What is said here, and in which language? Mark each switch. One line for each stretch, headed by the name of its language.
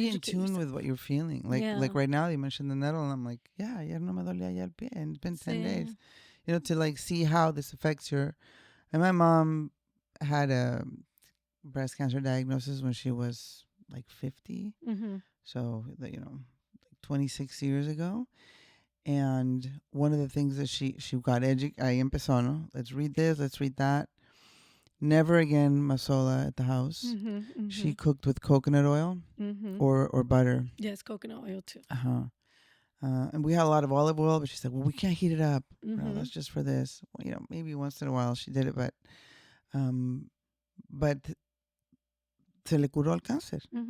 English: be in tune with what you're feeling. Like right now, you mentioned the nettle, and I'm like, yeah,
Spanish: ayer no me dolía ya el pie,
English: and it's been 10 days. To like see how this affects your. And my mom had a breast cancer diagnosis when she was like 50. Mm-hmm. So, 26 years ago. And one of the things that she got
Spanish: ahí empezó, ¿no?
English: Let's read this, let's read that. Never again masola at the house. Mm-hmm, mm-hmm. She cooked with coconut oil or butter. Yes, coconut oil too. And we had a lot of olive oil, but she said, well, we can't heat it up. No, that's just for this. Well, maybe once in a while she did it, but
Spanish: se le curó el cáncer.